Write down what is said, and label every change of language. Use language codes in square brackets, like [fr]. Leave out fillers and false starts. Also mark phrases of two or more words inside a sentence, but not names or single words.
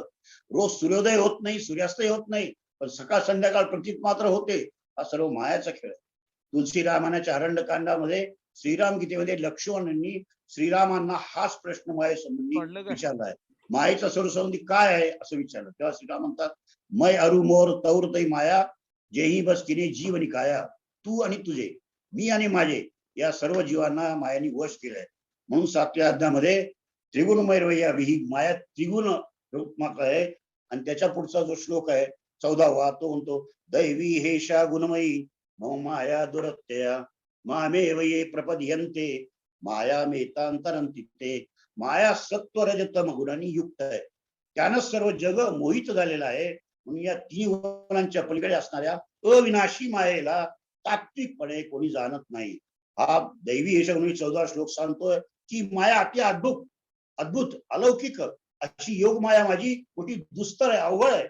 [mr] रोज सूर्योदय होत नाही, सूर्यास्तही होत नाही, पण सकाळ संध्याकाळ प्रतीत मात्र होते. हा सर्व मायाचा खेळ आहे. तुलसी रामायणाच्या अरण्यकांडामध्ये श्रीराम गीतेमध्ये लक्ष्मणांनी श्रीरामांना हाच प्रश्न मायेसंबंधी विचारला आहे. मायेचा सर्वसंबंधी काय आहे असं विचारलं, तेव्हा श्रीराम म्हणतात, [awa] मै अरु मोर तौर तै माया, जेही बस किने जीव आणि काया. [mr] तू आणि तुझे, मी आणि माझे, या सर्व जीवांना मायाने वश केलंय. म्हणून 7व्या अध्यायामध्ये त्रिगुणमय विही माया त्रिगुण रूपमात आहे. आणि त्याच्या पुढचा जो श्लोक आहे 14वा, तो म्हणतो, [sa] दैवी हेषा गुणमयी मम माया दुरत्यया मामेव ये प्रपद्यन्ते माया मेतांतरंती ते. [mr] माया सत्व रजतम गुणांनी युक्त आहे, त्यानं सर्व जग मोहित झालेलं आहे. म्हणून या 3 गुणांच्या पलीकडे असणाऱ्या अविनाशी मायेला तात्विकपणे कोणी जाणत नाही. हा [sa] दैवी हेषा गुणमयी [mr] 14 श्लोक सांगतोय की माया अति अद्भुत अद्भुत अलौकिक अशी योग माया माझी मोठी दुस्तर आहे, अवघड आहे.